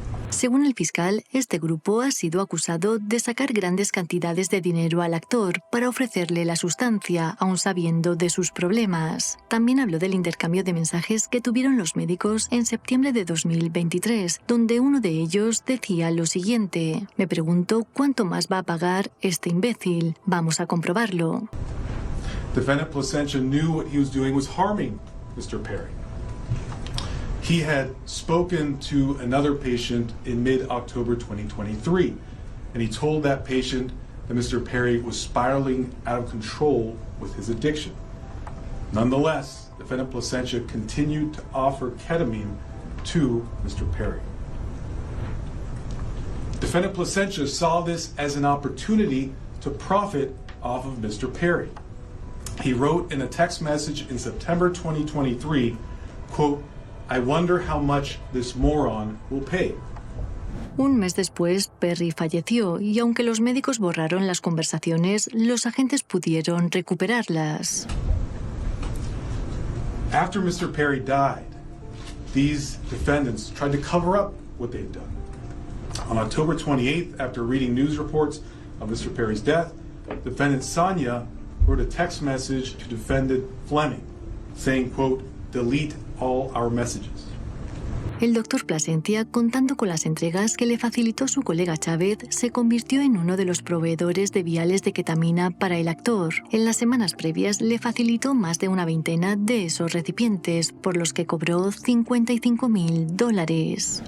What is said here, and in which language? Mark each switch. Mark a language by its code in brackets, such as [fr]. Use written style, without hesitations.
[es] Según el fiscal, este grupo ha sido acusado de sacar grandes cantidades de dinero al actor para ofrecerle la sustancia, aun sabiendo de sus problemas. También habló del intercambio de mensajes que tuvieron los médicos en septiembre de 2023, donde uno de ellos decía lo siguiente: me pregunto cuánto más va a pagar este imbécil. Vamos a comprobarlo. [en] Defendant Placentia knew what he was doing was harming Mr. Perry. He had spoken to another patient in mid-October 2023, and he told that patient that Mr. Perry was spiraling out of control with his addiction. Nonetheless, Defendant Placentia continued to offer ketamine to Mr. Perry. Defendant Placentia saw this as an opportunity to profit off of Mr. Perry. He wrote in a text message in September 2023, quote, I wonder how much this moron will pay. [es] Un mes después, Perry falleció y aunque los médicos borraron las conversaciones, los agentes pudieron recuperarlas. [en] After Mr. Perry died, these defendants tried to cover up what they'd done. On October 28th, after reading news reports of Mr. Perry's death, defendant Sonia wrote a text message to defendant Fleming saying, quote, delete all our messages. [es] El doctor Placentia, contando con las entregas que le facilitó su colega Chávez, se convirtió en uno de los proveedores de viales de ketamina para el actor. En las semanas previas le facilitó más de una veintena de esos recipientes, por los que cobró $55,000.